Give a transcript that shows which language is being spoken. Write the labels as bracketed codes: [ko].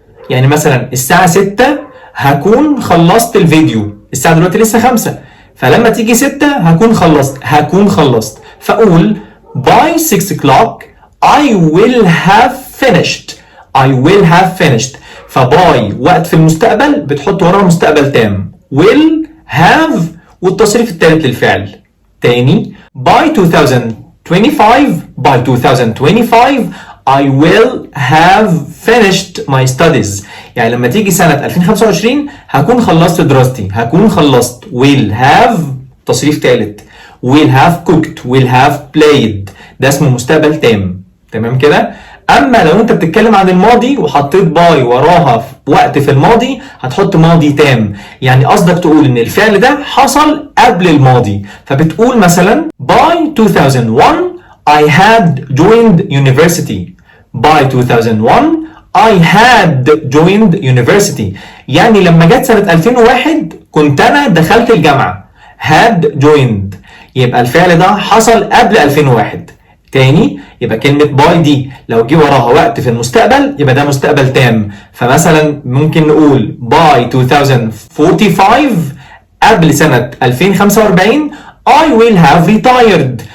[ar] يعني مثلا الساعه 6 هكون خلصت الفيديو، الساعه دلوقتي لسه 5، فلما تيجي 6 هكون خلصت، فاقول [en] by 6 o'clock I will have finished. I will have finished. [ar] فباي وقت في المستقبل بتحط وراها مستقبل تام. [en] will have [ar] والتصريف الثالث للفعل. تاني [en] by 2025 I will have finished my studies. [ar] يعني لما تيجي سنة 2025 هكون خلصت دراستي، هكون خلصت. [en] will have [ar] تصريف ثالث. [en] will have cooked, will have played. [ar] ده اسمه مستقبل تام. تمام كده؟ اما لو انت بتتكلم عن الماضي وحطيت باي وراها وقت في الماضي هتحط ماضي تام، يعني قصدك تقول ان الفعل ده حصل قبل الماضي، فبتقول مثلا [en] by 2001 I had joined university. by 2001 I had joined university. [ar] يعني لما جت سنة 2001 كنت انا دخلت الجامعة. [en] had joined [ar] يبقى الفعل ده حصل قبل 2001. تاني يبقى كلمة باي دي لو جه وراها وقت في المستقبل يبقى ده مستقبل تام. فمثلا ممكن نقول باي 2045 قبل سنة 2045 [en] I will have retired.